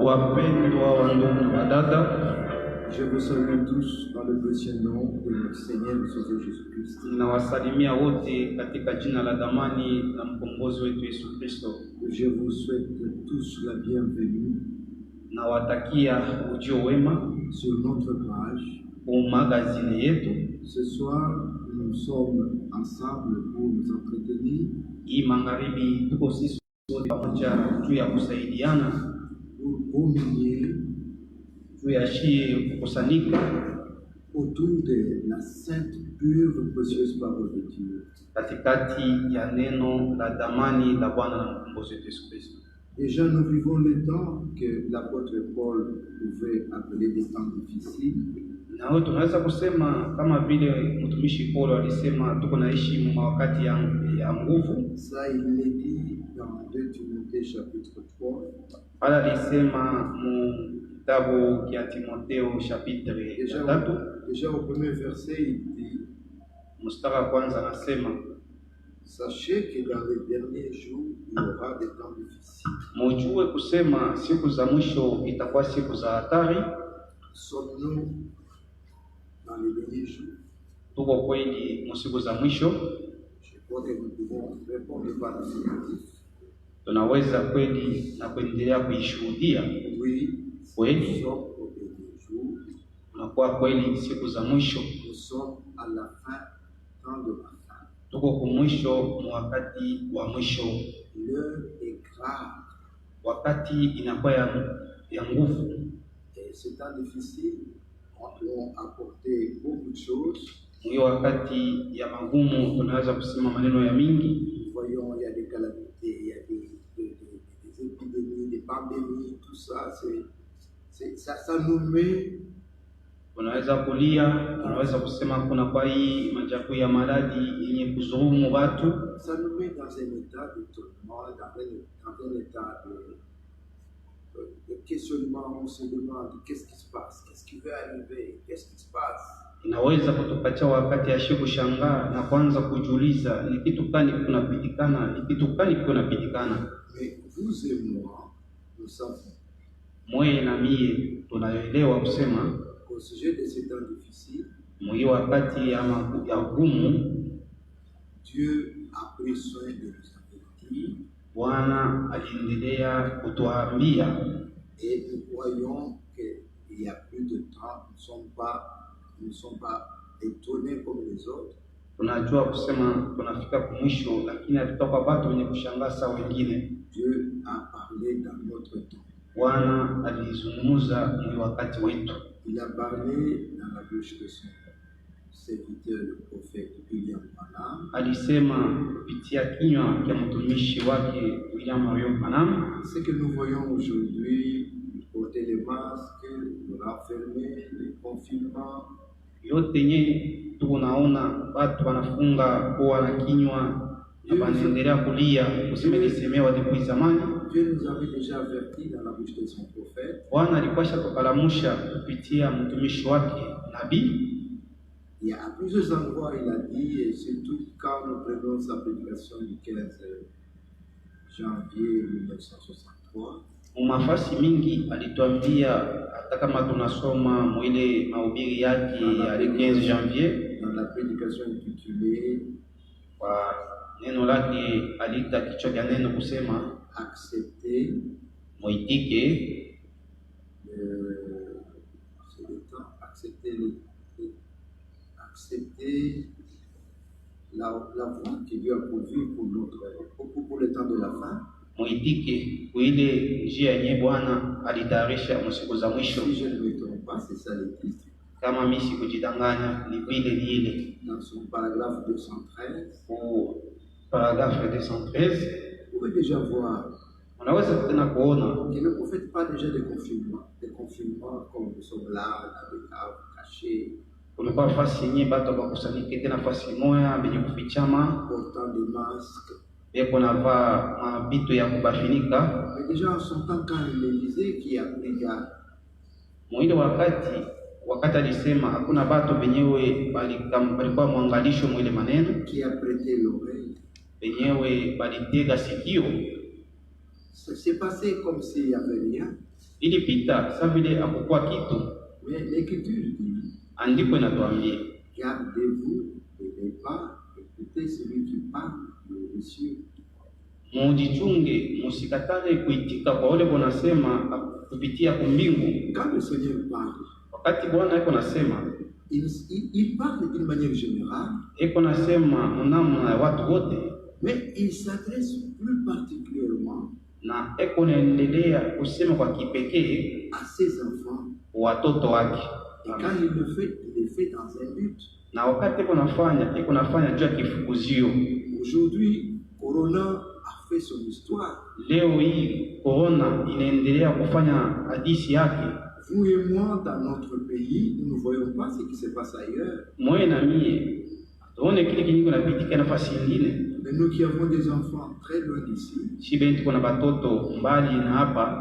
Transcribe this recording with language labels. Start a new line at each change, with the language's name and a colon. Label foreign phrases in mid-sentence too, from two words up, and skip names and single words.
Swahili: wapendwa wa ndugu na dada,
French: je vous salue tous dans le précieux nom de notre Seigneur et Sauveur Jésus-Christ.
Swahili: ninawasalimia wote katika jina la damani la mkombozi wetu Yesu Kristo.
French: Je vous souhaite tous la bienvenue
Swahili: Nawatakia ujio wema
French: sur notre page.
Swahili: magazine yetu.
French: Ce soir, nous sommes ensemble pour nous entretenir,
Swahili: Hii magharibi tuko sisi wote pamoja juu ya kusaidiana,
French: pour communier
Swahili: juu ya shie kukusanyika
French: autour de la sainte, pure, précieuse parole de Dieu.
Swahili: katikati ya neno la damani la Bwana na mkombozi wetu Yesu Kristo.
French: Déjà, nous vivons les temps que l'apôtre Paul pouvait appeler des temps difficiles.
Swahili: Na wewe tunaweza kusema kama vile mtumishi Paulo alisema tuko naishi wakati ya nguvu.
French: Ça, il l'a dit dans 2 Timothée chapitre 3.
Swahili: Pale alisema mu kitabu cha Timotheo chapitre 3
French: Déjà au premier verset, il dit:
Swahili: mstari wa kwanza anasema,
French: sachez que dans les derniers jours, il y aura des temps difficiles.
Swahili: mujue kusema siku za mwisho itakuwa siku za hatari.
French: Sommes-nous dans les derniers jours?
Swahili: Tuko kweli mu siku za mwisho?
French: Je crois que nous pouvons répondre par l'affirmatif.
Swahili: Tunaweza kweli na kuendelea kuishuhudia
French: Oui, nous
Swahili: kweli
French: sommes aux derniers jours.
Swahili: tunakuwa kweli siku za mwisho.
French: Nous sommes à la fin, temps de la fin.
Swahili: Tuko kumwisho wakati wa mwisho,
French: L'heure est grave.
Swahili: wakati inakuwa ya nguvu.
French: Et ces temps difficiles ont apporté beaucoup de choses.
Swahili: Hiyo wakati ya magumu tunaweza kusema maneno ya mingi.
French: Nous voyons, il y a des calamités, il y a des épidémies, des pandémies, tout ça, ça nous met. Tunaweza kulia, tunaweza kusema kuna kwa hii majabu ya maradhi yenye kuzurumu watu. Ça nous met dans un état d'étonnement, dans un état de questionnement. On se demande qu'est-ce qui se passe, qu'est-ce qui va arriver, qu'est-ce qui se passe.
Swahili: Inaweza kutupatia wakati ya kushangaa na kuanza kujiuliza ni kitu gani kunapitikana, ni kitu gani kunapitikana.
French: Mais vous et moi, nous savons.
Swahili: Mwe na mie tunaelewa kusema
French: Au sujet de ces temps difficiles,
Swahili: mwe wakati ya gumu,
French: Dieu a pris soin de nous avertir.
Swahili: Bwana aliendelea kutuambia,
French: Et nous croyons qu'il y a plus de temps, nous ne sommes pas étonnés comme les autres.
Swahili: tunajua kusema tunafika kumwisho, lakini hatutakuwa watu wenye kushangaa sawa wengine.
French: Dieu a parlé dans notre temps.
Swahili: Bwana alizungumza mwe wakati wetu.
French: Il a parlé dans la bouche de son serviteur, le prophète William Branham.
Swahili: Alisema kupitia kinywa cha mtumishi wake William Branham.
French: Ce que nous voyons aujourd'hui, porter les masques, nous renfermer, les confinements,
Swahili: Yote yenye tunaona watu wanafunga kuwa na kinywa na wanaendelea kulia kusemelesemewa depuis zamani.
French: Dieu nous avait déjà avertis dans la bouche de son prophète.
Swahili: Bwana alikuwa tukalamusha kupitia mtumishi wake nabii.
French: Il y a à plusieurs endroits, il a dit, et surtout quand nous prenons sa prédication du 15 janvier 1963,
Swahili: Mafasi mingi alituambia, hata kama tunasoma mwile mahubiri yake ya 15 janvier,
French: dans la prédication intitulée
Swahili: kwa neno lake alita kichwa cha neno kusema
French: accepter,
Swahili: muitike,
French: c'est le temps, accepter la voie que Dieu a pourvue pour le temps de la fin.
Swahili: muitike kuile njia yenye Bwana alitayarisha msiku za mwisho.
French: Si je ne me trompe pas, c'est ça le titre.
Swahili: Kama mimi sikujidanganya, ni vile ni ile
French: Dans son paragraphe 213,
Swahili: ku paragraphe 213,
French: vous pouvez déjà voir
Swahili: unaweza tena kuona
French: que le prophète parle déjà des confinements comme nous sommes là, dans des caves cachées,
Swahili: kulikuwa nafasi yenyewe batu wakusanyike tena nafasi moya benye kufichama
French: portant des masques.
Swahili: beko navaa mabitu ya kubafinika.
French: Mais déjà en son temps, quand il disait qu'il y a pris garde,
Swahili: Mwile wakati alisema hakuna batu benyewe balikuwa mwangalisho mwile maneno,
French: qui a prêté l'oreille,
Swahili: benyewe balitega sikio.
French: ça s'est passé comme s'il n'y avait rien.
Swahili: Ilipita sa vile hakukuwa kitu.
French: Mais l'Écriture dit,
Swahili: Andiko inatuambia
French: gardez-vous de ne pas écouter celui qui parle des cieux.
Swahili: Mujichunge, musikatale kuitika kwa wale wanasema kupitia kumbingu.
French: Quand le Seigneur parle,
Swahili: Wakati Bwana yuko nasema,
French: il parle d'une manière générale,
Swahili: yuko nasema mnamna ya watu wote,
French: mais il s'adresse plus particulièrement
Swahili: na yuko naendelea kusema kwa kipekee
French: à ses enfants.
Swahili: watoto wake.
French: Et quand il le fait, il le fait dans un but.
Swahili: Na wakati yuko nafanya juu ya kifukuzio.
French: Aujourd'hui, Corona a fait son histoire.
Swahili: Leo hii corona inaendelea kufanya hadithi yake.
French: Vous et moi, dans notre pays, nous ne voyons pas ce qui se passe ailleurs.
Swahili: Mwe na mie tuone kile kiniko napitika nafasi nyingine.
French: Mais nous qui avons des enfants très loin d'ici,
Swahili: Shibe tuko na batoto mbali na hapa.